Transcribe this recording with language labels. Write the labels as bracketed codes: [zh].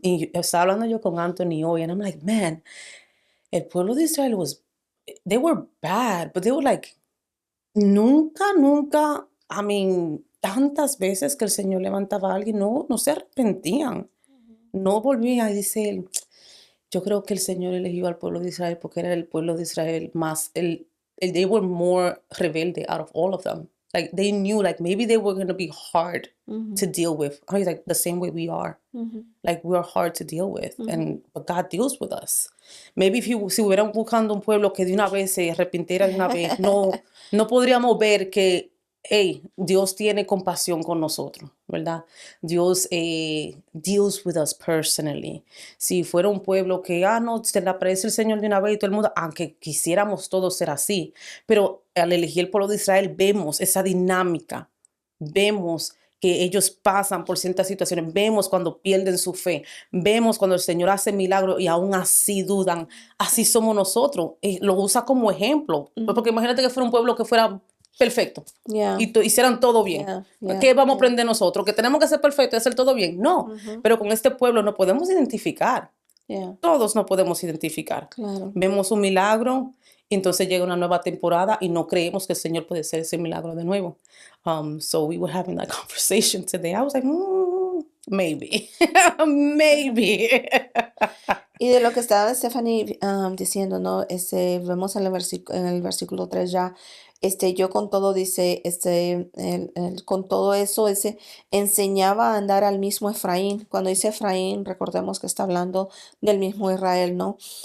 [es] Y estaba hablando yo con Anthony hoy, [en] and I'm like, man, [es] el pueblo de Israel [en] they were bad, but they were like, [es] nunca, [en] I mean, [es] tantas veces que el Señor levantaba a alguien, no se arrepentían, no volvían. Y dice él, yo creo que el Señor eligió al pueblo de Israel porque era el pueblo de Israel más, [en] they were more [es] rebelde [en] out of all of them. Like they knew like maybe they were going to be hard Ujú, to deal with. I mean, like the same way we are. ujú, Like we are hard to deal with, ujú. but God deals with us. [es] Maybe si hubieran buscando un pueblo que de una vez se arrepintiera de una vez, no podríamos ver que, hey, Dios tiene compasión con nosotros, ¿verdad? [en] Dios deals with us personally. [es] Si fuera un pueblo que, no, se le aparece el Señor de una vez y todo el mundo, aunque quisiéramos todos ser así, pero al elegir el pueblo de Israel vemos esa dinámica, vemos que ellos pasan por ciertas situaciones, vemos cuando pierden su fe, vemos cuando el Señor hace milagros y aún así dudan. Así somos nosotros. Lo usa como ejemplo. Pues porque Ujú. imagínate que fuera un pueblo que fuera perfecto Yeah, y hicieran todo bien. yeah, yeah, ¿Qué vamos a yeah. aprender nosotros? ¿Que tenemos que ser perfectos y hacer todo bien? No, Ujú, pero con este pueblo nos podemos identificar. yeah, Todos nos podemos identificar. claro. Vemos un milagro, y entonces llega una nueva temporada y no creemos que el Señor puede hacer ese milagro de nuevo. [en] So we were having that conversation today. I was like, maybe, maybe. [es] Y de lo que estaba Stephanie diciendo, ¿no? Vemos en el versículo 3 ya, yo con todo dice, con todo eso, enseñaba a andar al mismo Efraín. Cuando dice Efraín, recordemos que está hablando del mismo Israel, ¿no?